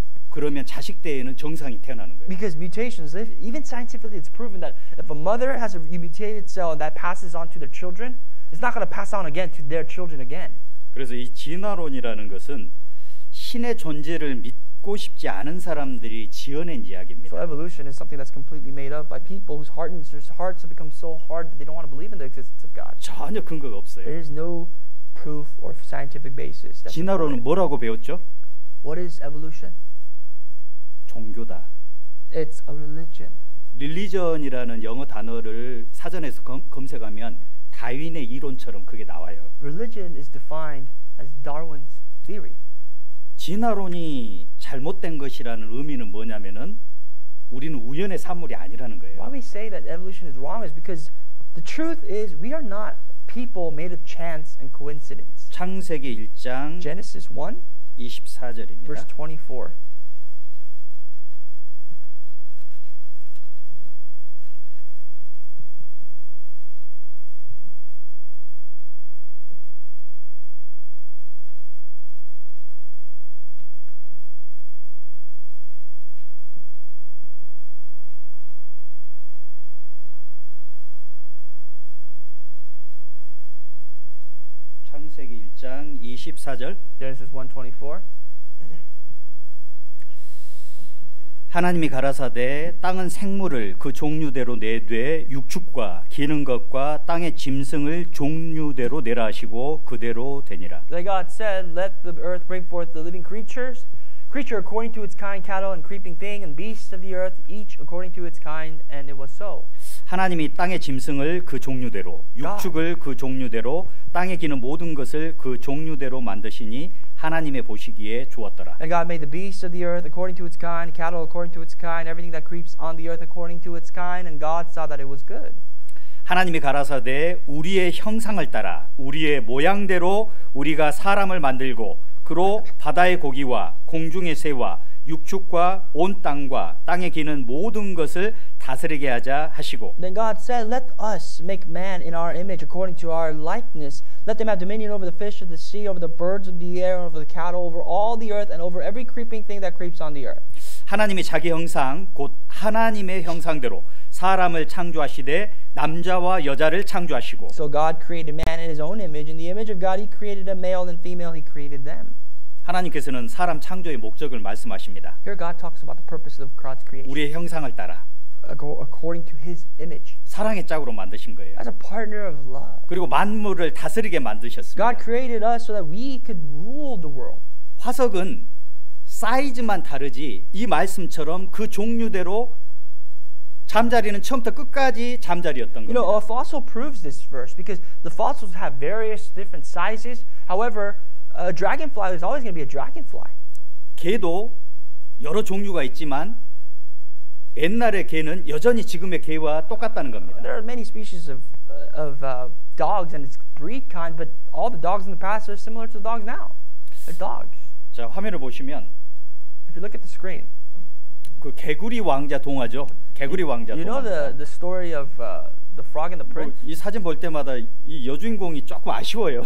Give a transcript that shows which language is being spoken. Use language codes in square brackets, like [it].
[ko] 그러면 자식 때에는 정상이 태어나는 거예요. [en] Because mutations, even scientifically, it's proven that if a mother has a mutated cell and that passes on to their children, it's not going to pass on again to their children again. [ko] 그래서 이 진화론이라는 것은 신의 존재를 믿고 싶지 않은 사람들이 지어낸 이야기입니다. [en] So evolution is something that's completely made up by people whose hearts have become so hard that they don't want to believe in the existence of God. [ko] 전혀 근거가 없어요. [en] There is no proof or scientific basis. [ko] 진화론은 뭐라고 배웠죠? [en] What is evolution? [ko] 종교다. [en] It's a religion. [ko] 릴리전이라는 영어 단어를 사전에서 검색하면 다윈의 이론처럼 그게 나와요. [en] Religion is defined as Darwin's theory. [ko] 진화론이 잘못된 것이라는 의미는 뭐냐면은 우리는 우연의 산물이 아니라는 거예요. [en] Why we say that evolution is wrong is because the truth is we are not people made of chance and coincidence. [ko] 창세기 1장 [en] Genesis 1 [ko] 24절입니다. [en] verse 24. [ko] 창세기 1장 24절 [en] Genesis 1:24. [ko] 하나님이 가라사대 땅은 생물을 그 종류대로 내되 육축과 기는 것과 땅의 짐승을 종류대로 내라 하시고 그대로 되니라. [en] Then God said, "Let the earth bring forth the living creature according to its kind, cattle and creeping thing, and beasts of the earth, each according to its kind." And it was so. [ko] 하나님이 땅의 짐승을 그 종류대로, 육축을 그 종류대로, 땅에 기는 모든 것을 그 종류대로 만드시니 하나님의 보시기에 좋았더라. [en] And God made the beasts of the earth according to its kind, cattle according to its kind, everything that creeps on the earth according to its kind, and God saw that it was good. [ko] 하나님이 가라사대 우리의 형상을 따라 우리의 모양대로 우리가 사람을 만들고 그로 바다의 고기와 공중의 새와 육축과 온 땅과 땅에 기는 모든 것을 다스리게 하자 하시고. [en] Then God said, "Let us make man in our image according to our likeness. Let them have dominion over the fish of the sea, over the birds of the air, and over the cattle, over all the earth, and over every creeping thing that creeps on the earth." [ko] 하나님이 자기 형상 곧 하나님의 형상대로 사람을 창조하시되 남자와 여자를 창조하시고. [en] So God created man in his own image. In the image of God he created a male and female he created them. [ko] 하나님께서는 사람 창조의 목적을 말씀하십니다. [en] Here God talks about the purpose of God's creation. [ko] 우리의 형상을 따라 [en] according to his image. [ko] 사랑의 짝으로 만드신 거예요. [en] As a partner of love. [ko] 그리고 만물을 다스리게 만드셨습니다. [en] God created us so that we could rule the world. [ko] 화석은 사이즈만 다르지 이 말씀처럼 그 종류대로 잠자리는 처음부터 끝까지 잠자리였던 겁니다. [en] A fossil proves this verse because the fossils have various different sizes. However, a dragonfly is always going to be a dragonfly. [ko] 개도 여러 종류가 있지만 옛날의 개는 여전히 지금의 개와 똑같다는 겁니다. [en] There are many species of dogs and its breed kind, but all the dogs in the past are similar to the dogs now. They're dogs. [ko] 자, 화면을 보시면 [en] If you look at the screen, [ko] 그 개구리 왕자 동화죠. 개구리 왕자 동화. [en] You know the story of the frog and the prince? [ko] 이 사진 볼 때마다 이 여주인공이 조금 아쉬워요.